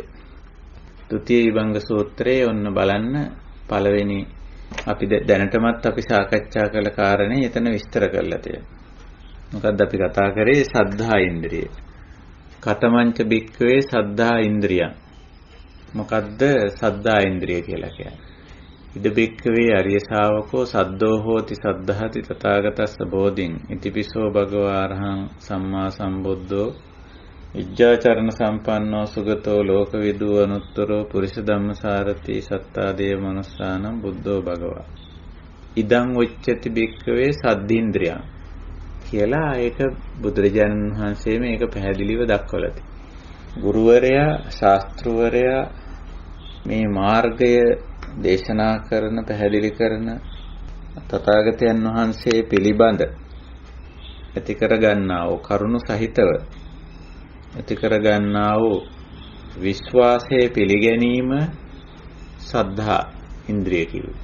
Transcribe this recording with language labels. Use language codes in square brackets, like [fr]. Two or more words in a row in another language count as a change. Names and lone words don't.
[si] ဒုတိ ය විභංග සූත්‍රයේ ඔන්න බලන්න පළවෙනි අපි දැනටමත් අපි සාකච්ඡා කළ කාරණේ එතන විස්තර කරලා තියෙනවා. මොකද්ද අපි කතා කරේ? සද්ධා ඉන්ද්‍රිය. [pi] කතමංච භික්ඛවේ සද්ධා ඉන්ද්‍රියං. [si] මොකද්ද සද්ධා ඉන්ද්‍රිය කියලා කියන්නේ? [pi] ඉද භික්ඛවේ අරිය ශාවකෝ සද්දෝ හෝති සද්ධාති තථාගතස්ස බෝධින් ඉතිපිසෝ භගවා අරහං සම්මා සම්බුද්ධෝ විජ්ජාචරණ සම්පන්නෝ සුගතෝ ලෝකවිදු අනුත්තරෝ පුරිස ධම්මසාරති සත්තාදේව මනුස්සානම් බුද්ධෝ භගවා. ඉදං උච්චති භික්ඛවේ සද්ධින්ද්‍රියං [si] කියලා ඒක බුදුරජාණන් වහන්සේ මේක පැහැදිලිව දක්වලා තියෙනවා. ගුරුවරයා, ශාස්ත්‍රවරයා මේ මාර්ගය දේශනා කරන, පැහැදිලි කරන තථාගතයන් වහන්සේ පිළිබඳ ඇති කර ගන්නා වූ කරුණු සහිතව ඇති කර ගන්නා වූ විශ්වාසයේ පිළිගැනීම සද්ධා ඉන්ද්‍රිය කිව්වේ.